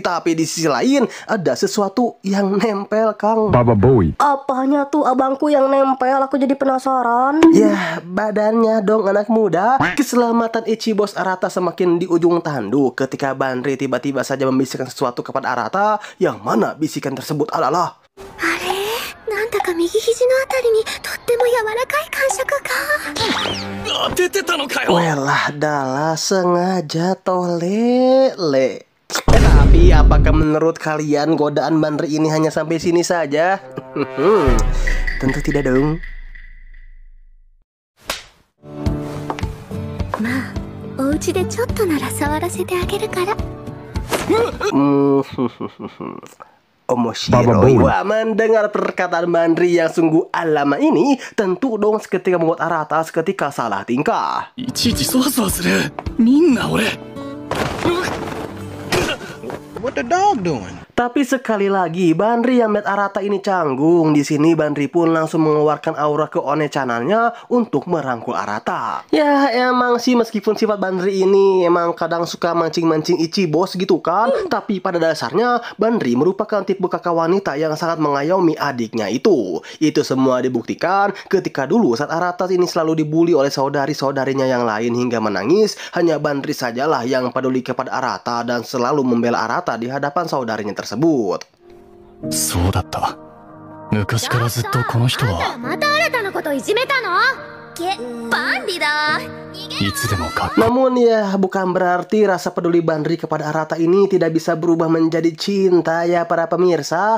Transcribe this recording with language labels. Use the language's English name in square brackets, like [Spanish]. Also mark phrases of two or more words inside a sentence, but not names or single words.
[Indonesian] Tapi di sisi lain ada sesuatu yang nempel Kang. Baba Boy. Apanya tuh abangku yang nempel? Aku jadi penasaran. Ya badannya dong anak muda. Keselamatan Ichibos Arata semakin di ujung tanduk ketika Banri tiba-tiba saja membisikkan sesuatu kepada Arata. Yang mana bisikan tersebut adalah, [Japanese] あれなんだか右肘のあたりにとっても柔らかい感触が。当ててたのかよ。 [Javanese] welah dalah [Indonesian] sengaja tolele. Tapi apakah menurut kalian godaan Banri ini hanya sampai sini saja? Tentu tidak dong. [Japanese] まあお家でちょっとなら触らせてあげるから。 Omoshiroi. [Indonesian] Wah, mendengar perkataan Banri yang sungguh alama ini, tentu dong seketika membuat Arata seketika salah tingkah. [Japanese] いちいちそわそわする。みんな俺。 [English] What the dog doing? [Indonesian] Tapi sekali lagi Banri yang melihat Arata ini canggung. Di sini Banri pun langsung mengeluarkan aura keonecanannya untuk merangkul Arata. Ya emang sih meskipun sifat Banri ini emang kadang suka mancing-mancing Ichibos gitu kan. Tapi pada dasarnya Banri merupakan tipe kakak wanita yang sangat mengayomi adiknya itu. Itu semua dibuktikan ketika dulu saat Arata ini selalu dibully oleh saudari-saudarinya yang lain hingga menangis. Hanya Banri sajalah yang peduli kepada Arata dan selalu membela Arata di hadapan saudarinya tersebut. [Japanese] そうだった。昔からずっとこの人は。また新たなこといじめたの？バンリだ。いつでもか。 [Indonesian] Namun ya bukan berarti rasa peduli Banri kepada Arata ini tidak bisa berubah menjadi cinta ya para pemirsa.